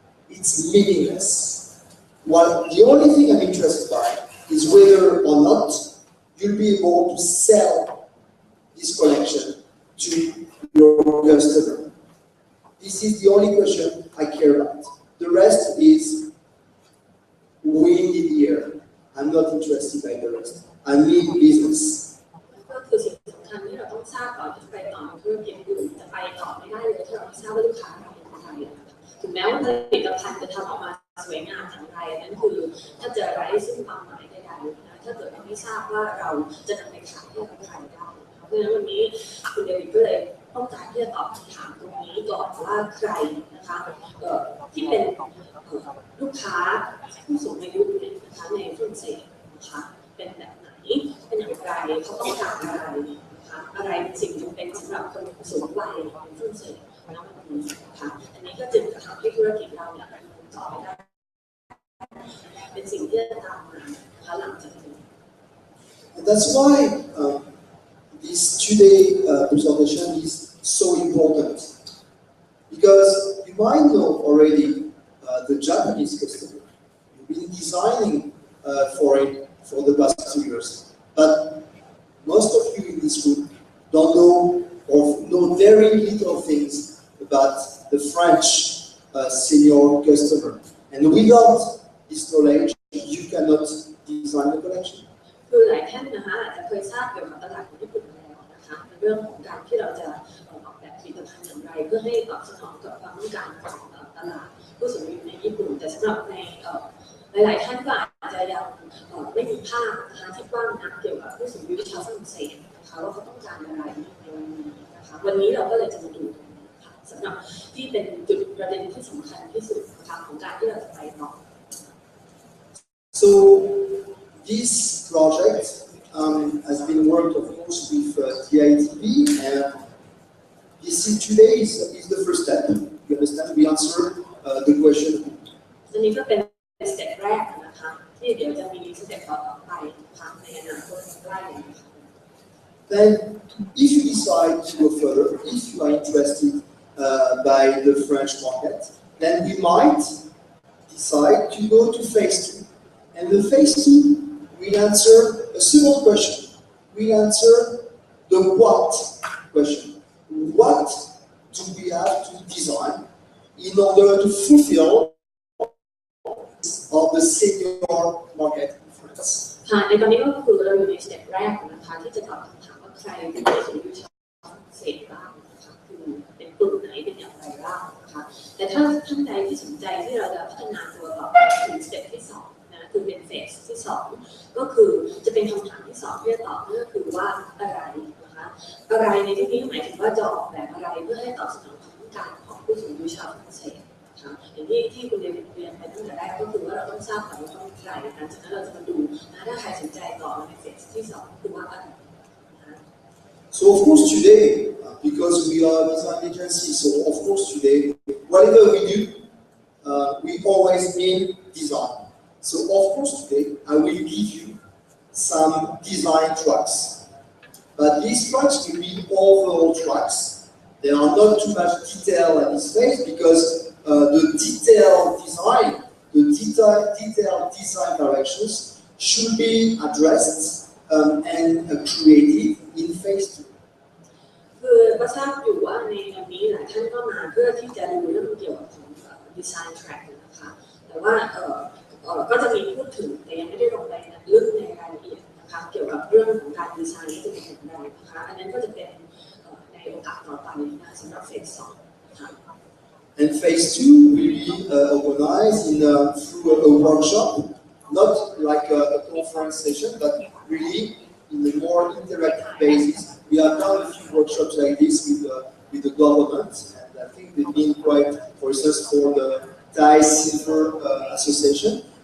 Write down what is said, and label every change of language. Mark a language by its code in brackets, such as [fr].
[en] It's meaningless. Well, the only thing I'm interested by is whether or not you'll be able to sell this collection to your customer. This is the only question I care about. The rest is wind in the air. I'm not interested by the rest. I need business. [th] ก็คือสิ่งสำคัญที่เราต้องทราบก่อนที่จะไปต่อในธุรกิจอื่นจะไปต่อไม่ได้เลยถ้าเราไม่ทราบว่าลูกค้าเราเป็นใครถึงแม้ว่าผลิตภัณฑ์จะทำออกมาสวยงามอย่างไรนั่นคือถ้าจะไร้ซึ่งความหมายใดๆนะถ้าเกิดเราไม่ทราบว่าเราจะนำไปขายให้กับใครได้เพราะฉะนั้นวันนี้คุณเดวิดก็เลยต้องการที่จะตอบคำถามตรงนี้ก่อนว่าใครนะคะที่เป็น ลูกค้าผู้สูงอายุนะคะในฝรั่งเศสนะคะเป็นแบบไหนเป็นอย่างไรเขาต้องการอะไรนะคะอะไรเป็นสิ่งจำเป็นสำหรับคนสูงวัยในฝรั่งเศสณวันนี้นะคะอันนี้ก็จึงจะทำให้ธุรกิจเราเนี่ยต่อไปได้เป็นสิ่งที่จะตามมานะคะหลังจากนี้ [en] That's why this today presentation is so important, because you might know already the Japanese customer. You've been designing for it for the past 2 years, but most of you in this group don't know or know very little things about the French senior customer. And without this knowledge, you cannot design the collection. [th] คือหลายท่านนะคะอาจจะเคยทราบเกี่ยวกับตลาดของญี่ปุ่นแล้วนะคะในเรื่องของการที่เราจะออกแบบผลิตภัณฑ์อย่างไรเพื่อให้ตอบสนองกับความต้องการของตลาดผู้สูงอายุในญี่ปุ่นแต่สำหรับในหลายๆท่านก็อาจจะยังไม่มีภาพนะคะที่กว้างนักเกี่ยวกับผู้สูงอายุชาวฝรั่งเศสนะคะว่าเขาต้องการอะไรในวันนี้นะคะวันนี้เราก็เลยจะมาดูตรงนี้ค่ะสำหรับที่เป็นจุดประเด็นที่สำคัญที่สุดนะคะของการที่เราจะไปต่อ [en] So this project has been worked, of course, with DITB, and this today is the first step. You understand? We answer the question. [th] อันนี้ก็เป็นสเต็ปแรกนะคะที่เดี๋ยวจะมีสเต็ปต่อไปนะคะในอนาคตใกล้นี้ [en] Then, if you decide to go further, if you are interested by the French market, then we might decide to go to phase 2. And the phase 2 will answer a second question. We answer the what question. What do we have to design in order to fulfill of the senior market in France? [th] ค่ะในตอนนี้ก็คือเราอยู่ในสเต็ปแรกนะคะที่จะตอบคำถามว่าใครเป็นผู้สูงอายุชาวฝรั่งเศสบ้างนะคะคือเป็นกลุ่มไหนเป็นอย่างไรบ้างนะคะแต่ถ้าท่านใดที่สนใจที่เราจะพัฒนาตัวต่อไปถึงสเต็ปที่2นะคือเป็นเฟสที่2ก็คือจะเป็นคำถามที่2ที่จะตอบนั่นก็คือว่าอะไรนะคะอะไรในที่นี้หมายถึงว่าจะออกแบบอะไรเพื่อให้ตอบสนองความต้องการของผู้สูงอายุชาวฝรั่งเศส อย่างที่คุณเรียนไปตั้งแต่แรกก็คือว่าเราต้องทราบก่อนว่าเขาเป็นใครหลังจากนั้นเราจะมาดูถ้าใครสนใจต่อในเฟสที่2คือว่าอะไร [en] So of course today, because we are a design agency, so of course today, whatever we do, we always mean design. So of course today, I will give you some design tracks. But these tracks will be overall tracks. There are not too much detail at this phase because the detailed design directions should be addressed and created in phase 2. [th] คือก็ทราบอยู่ว่าในวันนี้หลายท่านก็มาเพื่อที่จะดูเรื่องเกี่ยวกับของดีไซน์แทร็กนะคะแต่ว่าก็จะมีพูดถึงแต่ยังไม่ได้ลงไปลึกในรายละเอียดนะคะเกี่ยวกับเรื่องของการดีไซน์ที่จะเป็นอย่างไรนะคะอันนั้นก็จะเป็นในโอกาสต่อไปนะสำหรับเฟส2นะคะ [en] And phase 2 will be organized through a workshop, not like a conference session, but really in a more interactive basis. We have done a few workshops like this with the government, and I think they've been quite, for instance, for the Thai Silver Association.